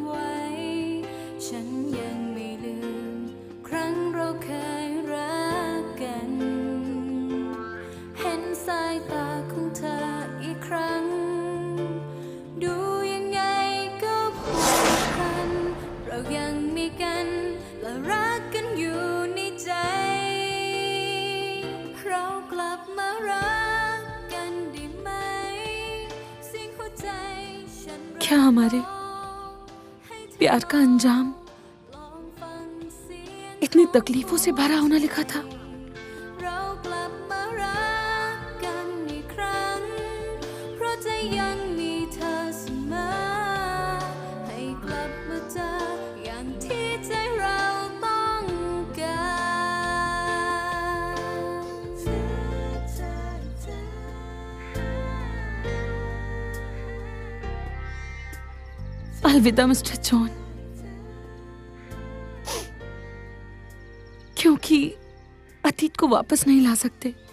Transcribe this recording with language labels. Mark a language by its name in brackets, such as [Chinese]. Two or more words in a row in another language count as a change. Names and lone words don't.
[Thai] ไหวฉันยังไม่ลืมครั้งเราเคยรักกันเห็นสายตาของเธออีกครั้งดูยังไงก็ผูกพันเรายังมีกันและรักกันอยู่ในใจเรากลับมารักกันได้ไหมเสียงหัวใจฉัน [Hindi] क्या हमारे प्यार का अंजाम इतनी तकलीफों से भरा होना लिखा था। [Thai] เรากลับมารักกันอีกครั้งเพราะใจยังมีเธอเสมอให้กลับมาเจออย่างที่ใจเราต้องการ [Hindi] अलविदा मिस्टर जॉन, क्योंकि को वापस नहीं ला सकते।